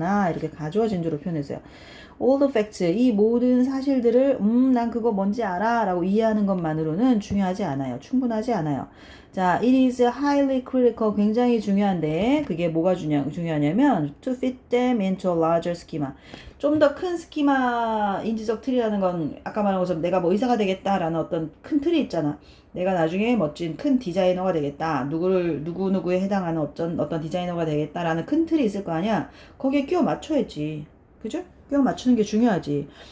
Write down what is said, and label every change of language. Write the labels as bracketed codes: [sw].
[ko] 이렇게 가주어, 진주로 표현했어요. [en] all the facts, [ko] 이 모든 사실들을 난 그거 뭔지 알아 라고 이해하는 것만으로는 중요하지 않아요. 충분하지 않아요. [en] 자, it is highly critical, [ko] 굉장히 중요한데 그게 뭐가 중요하냐면 [en] to fit them into a larger schema. [ko] 좀 더 큰 스키마, 인지적 틀이라는 건 아까 말한 것처럼 내가 뭐 의사가 되겠다라는 어떤 큰 틀이 있잖아. 내가 나중에 멋진 큰 디자이너가 되겠다. 누구누구에 해당하는 어떤 디자이너가 되겠다라는 큰 틀이 있을 거 아니야. 거기에 끼워 맞춰야지. 그죠? 끼워 맞추는 게 중요하지.